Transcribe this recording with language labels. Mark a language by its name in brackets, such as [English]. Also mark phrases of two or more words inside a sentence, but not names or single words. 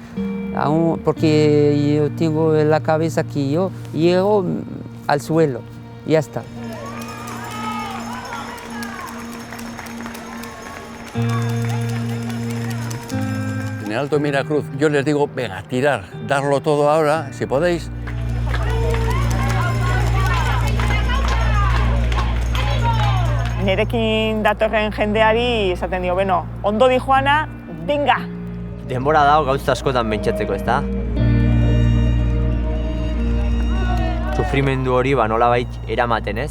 [Spanish] Porque yo tengo en la cabeza que yo llego, al suelo, y ya está. En el Alto Miracruz yo les digo, venga, tirar, darlo todo ahora, si podéis. [Basque] Nerekin datorren jendeari esaten dio, beno, ondo di joana, venga! Denbora dago gauza askotan pentsatzeko, ezta? Sufrimendu hori nolabait eramaten, ez?